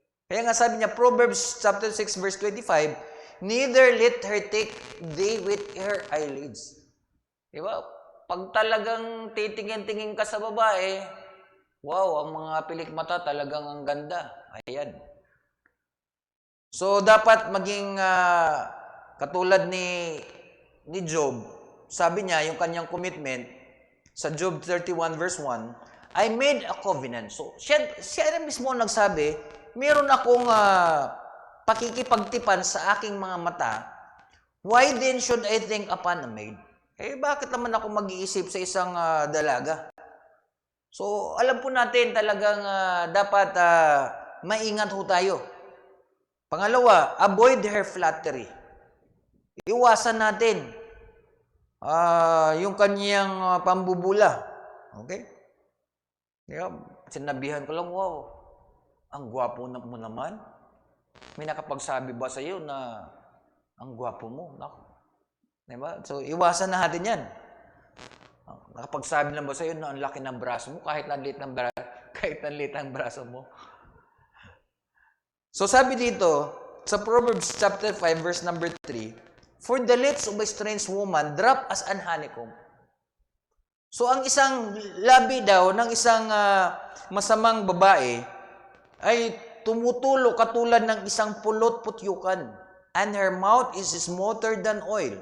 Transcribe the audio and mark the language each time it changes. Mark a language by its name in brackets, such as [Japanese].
[Filipino] Kaya nga sabi niya, [English] Proverbs chapter 6 verse 25, neither let her take thee with her eyelids. [Filipino] Diba? Pag talagang titingin-tingin ka sa babae, wow, ang mga pilikmata talagang ang ganda. Ayan. So, dapat maging katulad ni Job. Sabi niya, yung kanyang commitment, sa Job 31 verse 1, [English] I made a covenant. [Filipino] So, siya na mismo nagsabi, meron akong pakikipagtipan sa aking mga mata. [English] Why then should I think upon a maid? [Filipino] Bakit naman ako mag-iisip sa isang dalaga? So, alam po natin talagang dapat maingat ho tayo. Pangalawa, [English] avoid her flattery. [Filipino] Iwasan natin yung kanyang pambubula. Okay? Sinabihan ko lang, wow, ang gwapo mo naman. May nakapagsabi ba sa iyo na ang gwapo mo? Diba? So, iwasan natin yan. Nakapagsabi lang ba sa iyo na ang laki ng braso mo kahit nanliit ng braso mo? [English] So, [Filipino] sabi dito, sa [English] Proverbs chapter 5, verse number 3, for the lips of a strange woman drop as an honeycomb. [Filipino] So, ang isang labi daw ng isang masamang babae ay tumutulo katulad ng isang pulot putyukan. [English] And her mouth is smoother than oil.